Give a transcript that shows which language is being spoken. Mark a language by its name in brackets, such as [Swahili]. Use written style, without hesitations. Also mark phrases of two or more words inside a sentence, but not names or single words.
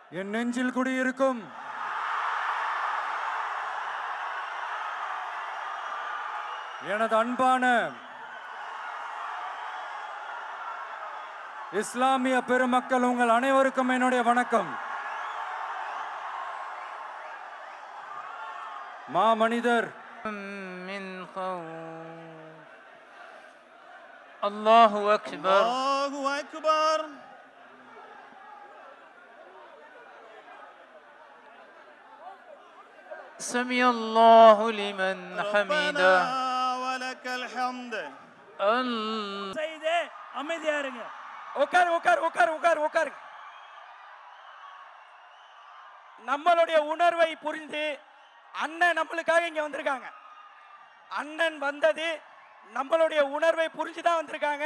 [Tamil] என் நெஞ்சில் குடியிருக்கும் எனது அன்பான இஸ்லாமிய பெருமக்கள், உங்கள் அனைவருக்கும் என்னுடைய வணக்கம். மாமனிதர் [Arabic] الله أكبر. الله أكبر. سمع الله لمن حمده ولك الحمد. [Tamil] செய்தே அமைதியா இருங்க. உட்கார் உட்கார் உட்கார் உட்கார் உட்கார். நம்மளுடைய உணர்வை புரிந்து அண்ணன் நம்மளுக்காக இங்க வந்திருக்காங்க. அண்ணன் வந்தது நம்மளுடைய உணர்வை புரிஞ்சுதான் வந்திருக்காங்க.